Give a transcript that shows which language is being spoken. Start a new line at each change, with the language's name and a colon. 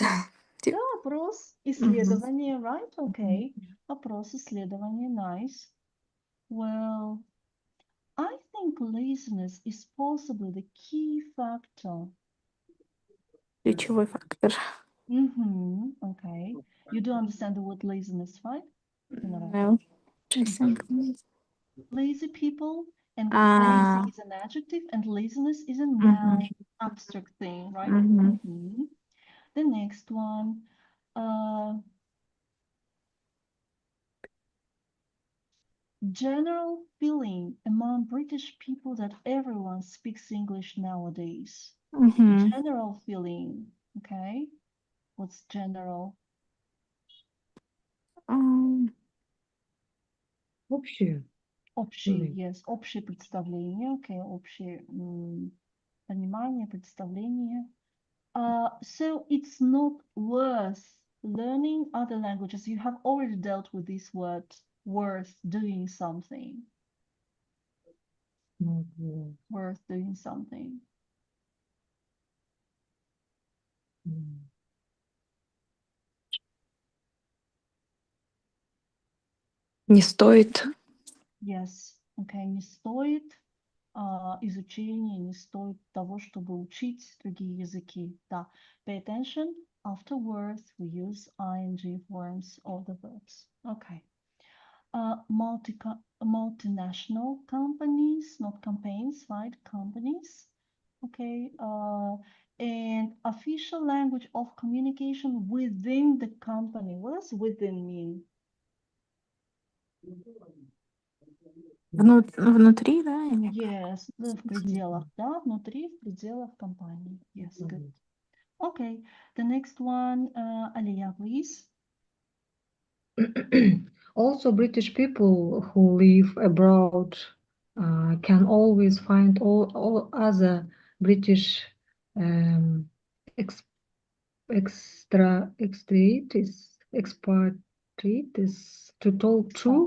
Russian: Да, опрос, исследование, right?
English: Okay.
Russian: Опрос, исследование,
English: nice. Well, I think laziness is possibly the key factor.
Russian: Ключевой фактор.
English: Okay. You do understand the word laziness, right? No. Lazy people, and Ah. lazy is an adjective, and laziness is a Mhm. noun, abstract thing, right? Mhm. The next one, general feeling among British people that everyone speaks English nowadays. Mhm. General feeling, okay? What's general?
Russian: Общее. Общее, yes, общее представление, okay, общее понимание, представление.
English: So it's not worth learning other languages. You have already dealt with this word, worth doing something. Worth doing something.
Russian: Не стоит. Yes, okay, не стоит изучения, не стоит того, чтобы учить другие языки.
English: Да, pay attention. After worth, we use ing forms of the verbs. Okay. Multinational companies, not campaigns, right? Companies. Okay. And official language of communication within the company. What does within mean?
Russian: Внутри, да? Yes, в пределах, да, внутри, в пределах компании.
English: Yes, good. Okay, the next one, Aliya, please. Also, British people who live abroad can always find all other British expatriates to talk to.